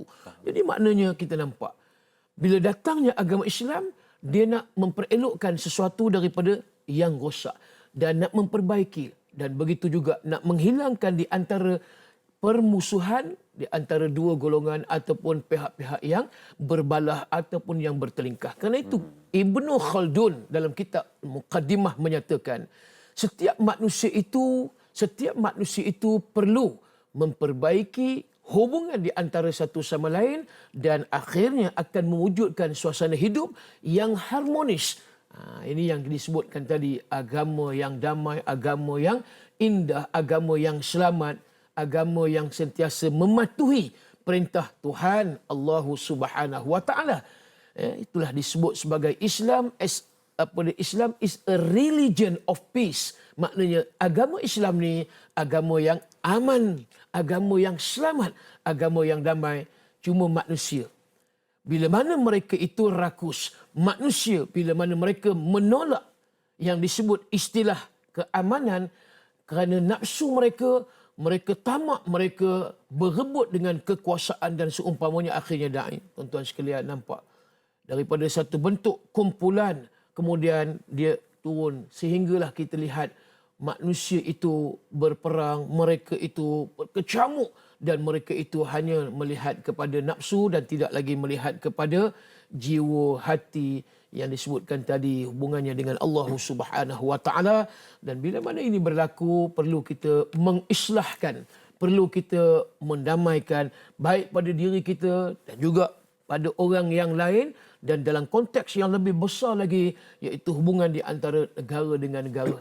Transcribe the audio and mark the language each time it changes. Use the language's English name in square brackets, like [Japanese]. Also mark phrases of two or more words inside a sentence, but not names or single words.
[Malay] Jadi maknanya kita nampak bila datangnya agama Islam, dia nak memperelokkan sesuatu daripada yang rosak dan nak memperbaiki, dan begitu juga nak menghilangkan di antara permusuhan di antara dua golongan ataupun pihak-pihak yang berbalah ataupun yang bertelingkah. Kerana itu Ibnu Khaldun dalam kitab Muqaddimah menyatakan setiap manusia itu perlu memperbaiki hubungan di antara satu sama lain dan akhirnya akan mewujudkan suasana hidup yang harmonis. Ini yang disebutkan tadi, agama yang damai, agama yang indah, agama yang selamat, agama yang sentiasa mematuhi perintah Tuhan Allah [Arabic] سبحانه وتعالى. [Malay] Itulah disebut sebagai Islam [English] Islam is a religion of peace. [Malay] Maknanya agama Islam ni agama yang aman, agama yang selamat, agama yang damai. Cuma manusia, bila mana mereka itu rakus, manusia bila mana mereka menolak yang disebut istilah keamanan kerana nafsu mereka tamak, mereka berebut dengan kekuasaan dan seumpamanya, akhirnya da'i. Tuan-tuan sekalian nampak daripada satu bentuk kumpulan kemudian dia turun sehinggalah kita lihat manusia itu berperang, mereka itu berkecamuk dan mereka itu hanya melihat kepada nafsu dan tidak lagi melihat kepada jiwa hati yang disebutkan tadi hubungannya dengan Allah [Arabic] سبحانه وتعالى. [Malay] Dan bila mana ini berlaku, perlu kita mengislahkan, perlu kita mendamaikan baik pada diri kita dan juga pada orang yang lain, dan dalam konteks yang lebih besar lagi iaitu hubungan di antara negara dengan negara.